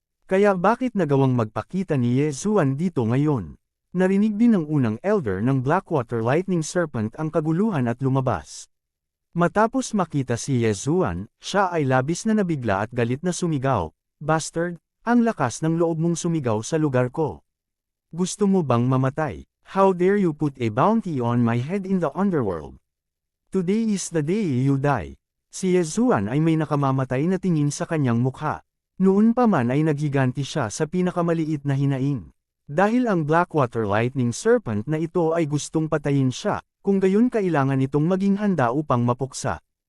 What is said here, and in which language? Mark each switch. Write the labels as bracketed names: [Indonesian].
[Filipino] Kaya bakit nagawang magpakita ni Yezuan dito ngayon? Narinig din ng unang elder ng Blackwater Lightning Serpent ang kaguluhan at lumabas. Matapos makita si Yezuan, siya ay labis na nabigla at galit na sumigaw, "Bastard, ang lakas ng loob mong sumigaw sa lugar ko. Gusto mo bang mamatay? [English] How dare you put a bounty on my head in the underworld? Today is the day you die." [Filipino] Si Yezuan ay may nakamamatay na tingin sa kanyang mukha. Noon pa man ay naghiganti siya sa pinakamaliit na hinaing. Dahil ang Blackwater Lightning Serpent na ito ay gustong patayin siya, kung gayon kailangan itong maging handa upang mapuksa.